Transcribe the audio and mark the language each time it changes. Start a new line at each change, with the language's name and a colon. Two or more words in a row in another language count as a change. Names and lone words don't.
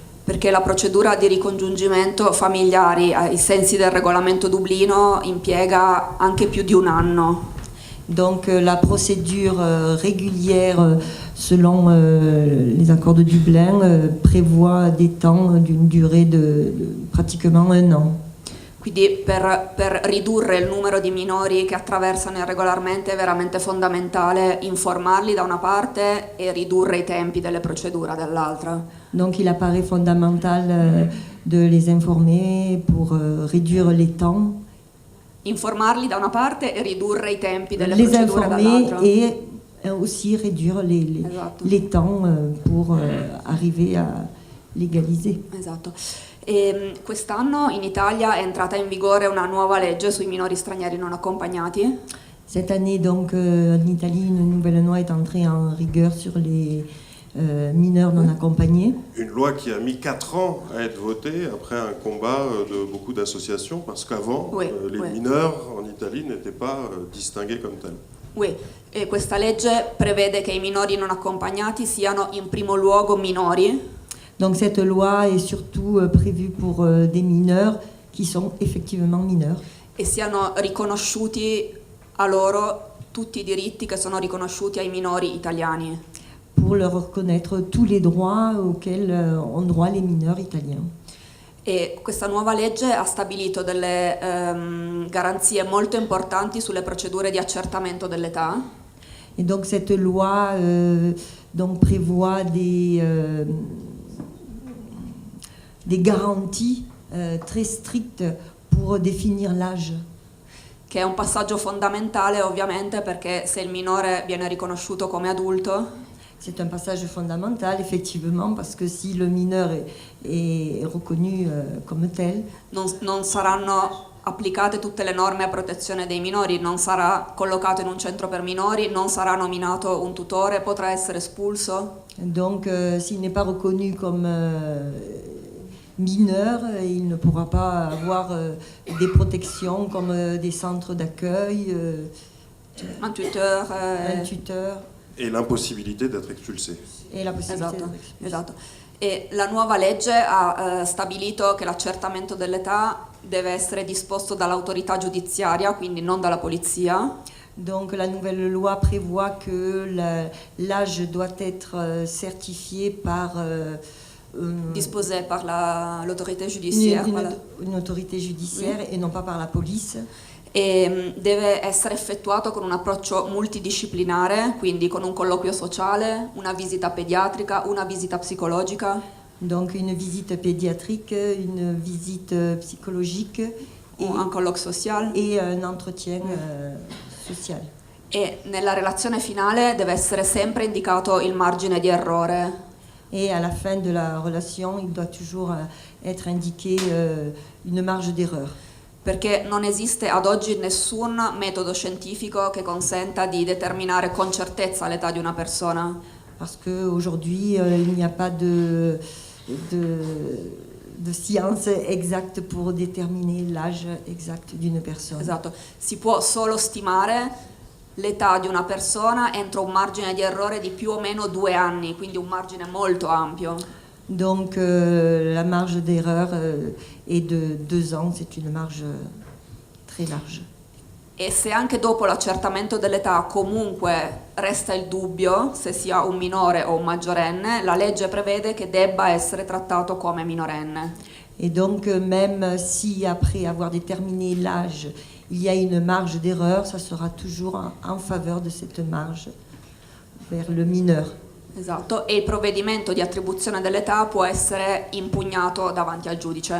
Italian: Perché la procedura di ricongiungimento familiari ai sensi del regolamento Dublino impiega anche più di un anno.
French: Donc la procédure régulière selon les accords de Dublin prévoit des temps d'une durée de pratiquement un an.
Italian: Quindi per ridurre il numero di minori che attraversano irregolarmente è veramente fondamentale informarli da una parte e ridurre i tempi delle procedure dall'altra.
French: Donc il apparaît fondamental de les informer pour réduire les temps.
Italian: Informarli da una parte e ridurre i tempi delle
French: Les
Italian: procedure
French: informer
Italian: dall'altra.
French: et aussi réduire
Italian: Esatto.
French: les temps pour arriver à légaliser.
Italian: Esatto. E quest'anno in Italia è entrata in vigore una nuova legge sui minori stranieri non accompagnati.
French: Cette année, donc, en Italie, une nouvelle loi est entrée en rigueur sur les mineurs non accompagnés. Une loi qui a mis 4 ans à être votée après un combat de beaucoup d'associations, parce qu'avant, Oui, les oui. mineurs en Italie n'étaient pas distingués comme tels. Oui,
Italian: e questa legge prevede che i minori non accompagnati siano in primo luogo minori.
French: Donc cette loi est surtout prévue pour des mineurs qui sont effectivement mineurs.
Italian: E siano riconosciuti a loro tutti i diritti che sono riconosciuti ai minori italiani.
French: Pour leur reconnaître tous les droits auxquels ont droit les mineurs italiens.
Italian: E questa nuova legge ha stabilito delle garanzie molto importanti sulle procedure di accertamento dell'età.
French: Et donc cette loi donc prévoit des garanties très strictes pour définir l'âge.
Italian: Che è un passaggio fondamentale ovviamente perché se il minore viene riconosciuto come adulto,
French: C'est un passage fondamental, effectivement, parce que si le mineur est reconnu comme tel,
Italian: non saranno applicate tutte le norme a protezione dei minori, non sarà collocato in un centro per minori, non sarà nominato un tutore, potrà essere espulso.
French: donc s'il n'est pas reconnu comme mineur, il ne pourra pas avoir des protections comme des centres d'accueil,
Italian: Un tutor,
French: un tuteur Et l'impossibilité d'être expulsé. et la possibilité
Italian: esatto,
French: d'être expulsé.
Italian: esatto. E la nuova legge ha stabilito che l'accertamento dell'età deve essere disposto dall'autorità giudiziaria, quindi non dalla polizia.
French: Donc la nouvelle loi prévoit que l'âge doit être certifié par Disposé par l'autorité judiciaire. une autorité judiciaire et non pas par la police.
Italian: E deve essere effettuato con un approccio multidisciplinare, quindi con un colloquio sociale, una visita pediatrica, una visita psicologica.
French: Donc une visite pédiatrique, une visite psychologique
Italian: Un colloquio social.
French: et un entretien social.
Italian: E nella relazione finale deve essere sempre indicato il margine di errore.
French: Et à la fin de la relation, il doit toujours être indiqué une marge d'erreur.
Italian: Perché non esiste ad oggi nessun metodo scientifico che consenta di determinare con certezza l'età di una persona.
French: Parce qu'aujourd'hui, il n'y a pas de science exacte pour déterminer l'âge exact d'une personne.
Italian: Esatto, si può solo stimare l'età di una persona entro un margine di errore di più o meno 2 anni, quindi un margine molto ampio.
French: Donc la marge d'erreur est de 2 ans, c'est une marge très large.
Italian: E se anche dopo l'accertamento dell'età comunque resta il dubbio se sia un minore o un maggiorenne, la legge prevede che debba essere trattato come minorenne.
French: Et donc même si après avoir déterminé l'âge, il y a une marge d'erreur, ça sera toujours en faveur de cette marge vers le mineur.
Italian: Esatto, e il provvedimento di attribuzione dell'età può essere impugnato davanti al giudice.